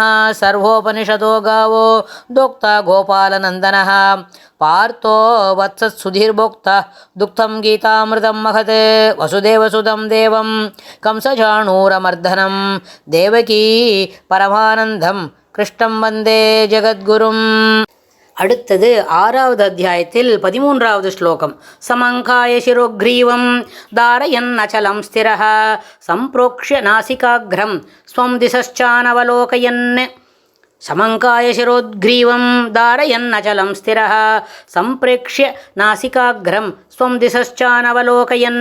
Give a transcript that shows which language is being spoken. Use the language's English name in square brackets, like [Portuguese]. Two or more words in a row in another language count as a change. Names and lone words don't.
[Sanskrit] सर्वोपनिषदो गावो दोक्ता गोपालनन्दनः पार्थो वत्सत्सुधीर्भोक्ता दुग्धं गीतामृतं महत् वसुदेवसुतं देवं कंसचाणूरमर्दनं देवकी परमानन्दं कृष्णं वन्दे जगद्गुरुम्. [Tamil] அடுத்தது 6வது அத்தியாயத்தில் 13வது ஸ்லோகம். [Sanskrit] समङ्काय शिरोग्रीवं धारयन् अचलं स्थिरः सम्प्रोक्ष्य नासिकाग्रं स्वं दिशश्चानवलोकयन्. समङ्काय शिरोत्ग्रीवं धारयन् अचलं स्थिरः सम्प्रेक्ष्य नासिकाग्रं स्वं दिशश्चानवलोकयन्.